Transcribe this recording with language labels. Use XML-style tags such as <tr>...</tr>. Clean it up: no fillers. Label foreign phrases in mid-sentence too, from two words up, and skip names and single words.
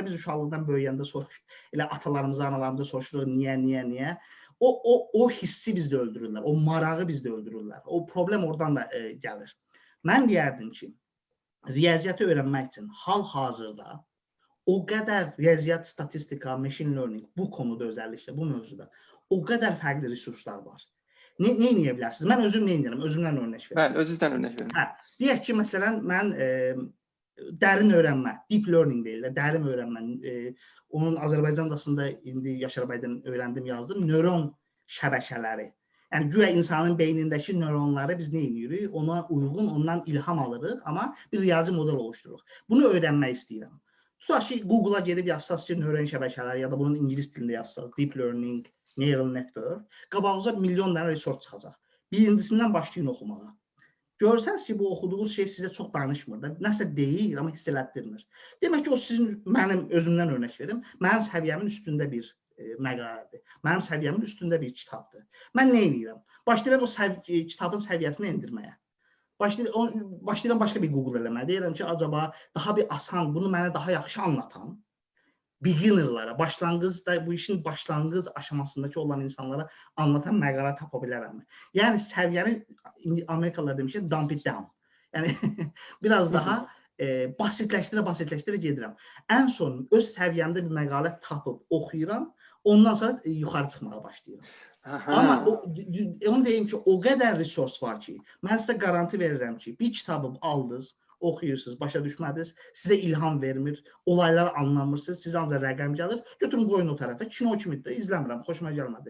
<az>Biz uşaqlıqdan böyüyəndə elə atalarımıza, analarımıza soruşuruq niyə? O hissi bizdə öldürürlər. O marağı bizdə öldürürlər. O problem oradan da gəlir. Mən deyərdim ki, riyaziyyatı öyrənmək üçün hal-hazırda o qədər riyaziyyat, statistika,</az> <en>machine learning</en> <az>bu konuda özəlliklə, bu mövzuda o qədər fərqli resurslar var. Nə edə bilərsiniz? Mən özüm nə edirəm? Özümdən örnek verim. Bəli, özünüzdən örnek verin. Deyək ki, məsələn, mən dərin öyrənmə,</az> <en>deep learning</en> <az>deyirlər, dərin öyrənmə. Onun Azərbaycancasında indi Yaşar bəydən öyrəndim, yazdım. Nöron şəbəkələri. Yəni, güya insanın beynindəki nöronları biz nə edirik? Ona uyğun, ondan ilham alırıq, amma bir riyazi model oluşdururuq. Bunu öyrənmək istəyirəm. Tutaq ki, Google-a gedib yazsaq ki, nöron şəbəkələri ya da bunun ingilis dilində yazsaq,</az> <en>deep learning, neural network,</en> <az>qabağınıza milyon dənə resurs çıxacaq. Birincisindən başlayın oxumağa. Görsəniz ki, bu oxuduğunuz şey sizə çox danışmır da, nəsə deyir, amma hiss elətdirmir. Demək ki, o sizin, mənim özümdən örnek verim, mənim səviyyəmin üstündə bir məqalədir. Mənim səviyyəmin üstündə bir kitabdır. Mən nə edirəm? Başlayıram o kitabın səviyyəsini endirməyə. Başlayıram başqa bir Google eləməyə. Deyirəm ki, acaba daha bir asan, bunu mənə daha yaxşı anlatan beginnerlara, bu işin başlanğıc aşamasındakı olan insanlara anlatan məqalə tapa bilərəm. Yəni səviyyəni Amerikalılar demişlər,</az> <en>dump it down.</en> <az>Yəni biraz daha basitləşdirə gedirəm. Ən son öz səviyyəmdə bir məqalə tapıb oxuyuram, ondan sonra yuxarı çıxmağa başlayıram. Amma onu deyim ki, o qədər resurs var ki, mən sizə garanti verirəm ki, bir kitabı aldınız, oxuyursunuz, başa düşmədiniz, sizə ilham vermir, olayları anlamırsınız, sizə ancaq rəqəm gəlir, götürün qoyun o tərəfə, kino kimidir, izləmirəm, xoşuma gəlmədi.</az>